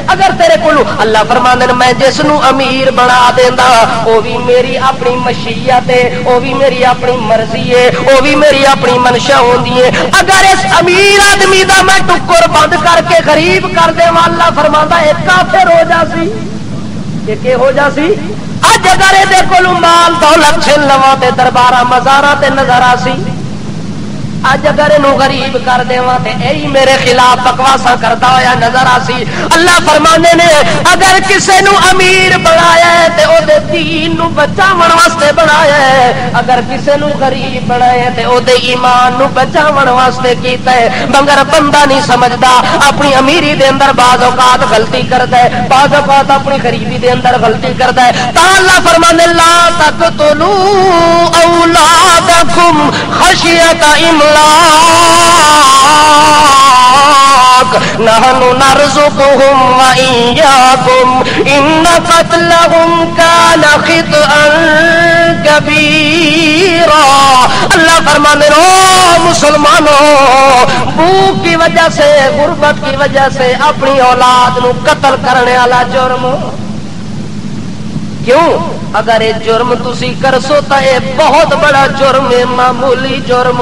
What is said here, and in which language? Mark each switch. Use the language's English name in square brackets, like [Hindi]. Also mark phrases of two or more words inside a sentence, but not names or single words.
[Punjabi] اگر تیرے کولو اللہ فرمانے میں جس نو امیر بنا دیندا او بھی میری اپنی مشیت ہے, او بھی میری اپنی مرضی ہے, او بھی میری اپنی منشا ہوندی ہے. اگر اس امیر آدمی دا میں ٹکر بند کر کے غریب کر دیواں, اللہ فرماندا اے کافر ہو جاسی. کہ ہو جاسی اج اگر یہ کولو مال دولت چھن لواں تے درباراں مزاراں تے نظر آسی. اج اگر اینو غریب کر دیواں تے اے میرے خلاف بکواساں کردا ہویا نظر آسی. اللہ فرمانے نے اگر کسے نو امیر بنایا ہے تے او دے دین نو بچاون واسطے بنایا ہے, اگر کسے نو غریب بنایا ہے تے او دے ایمان نو بچاون واسطے کیتا ہے. مگر بندہ نہیں سمجھدا, اپنی امیری دے اندر بعض اوقات غلطی کردا ہے, بعض اوقات اپنی غریبی دے اندر غلطی کردا ہے. تا اللہ فرمانے [Arabic] لا تقتلوا اولادکم خشیۃ املاق نحن نرزقهم وإياكم إن قتلهم كان خطأ كبيرا. [Urdu] اللہ فرمانے او مسلمانوں, بھوک کی وجہ سے, غربت کی وجہ سے اپنی اولاد نو قتل کرنے والا جرم کیوں؟ اگر یہ جرم [Punjabi] تسی کرسو [Urdu] تو یہ بہت بڑا جرم ہے, معمولی جرم.